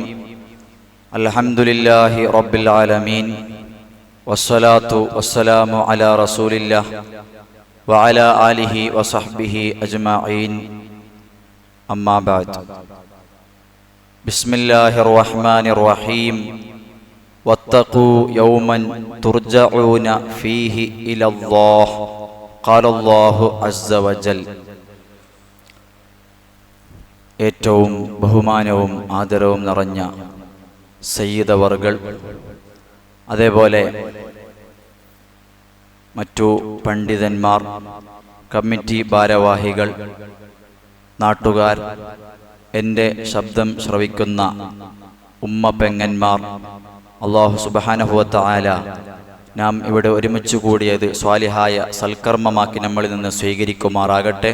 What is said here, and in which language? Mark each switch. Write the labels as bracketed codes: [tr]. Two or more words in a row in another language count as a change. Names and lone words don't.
[ar] الحمد لله رب العالمين والصلاة والسلام على رسول الله وعلى آله وصحبه أجمعين. أما بعد. بسم الله الرحمن الرحيم. واتقوا يوما ترجعون فيه إلى الله قال الله عز وجل. [ml] ഏറ്റവും ബഹുമാനവും ആദരവും നിറഞ്ഞ സയ്യിദ് അവർകൾ, അതേപോലെ മറ്റു പണ്ഡിതന്മാർ, കമ്മിറ്റി ഭാരവാഹികൾ, നാട്ടുകാർ, എൻ്റെ ശബ്ദം ശ്രവിക്കുന്ന ഉമ്മ പെങ്ങന്മാർ, അല്ലാഹു [ar] سبحانه وتعالى [ml] നാം ഇവിടെ ഒരുമിച്ച് കൂടിയത് സ്വാലിഹായ സൽക്കർമ്മമാക്കി നമ്മളിൽ നിന്ന് സ്വീകരിക്കുമാറാകട്ടെ.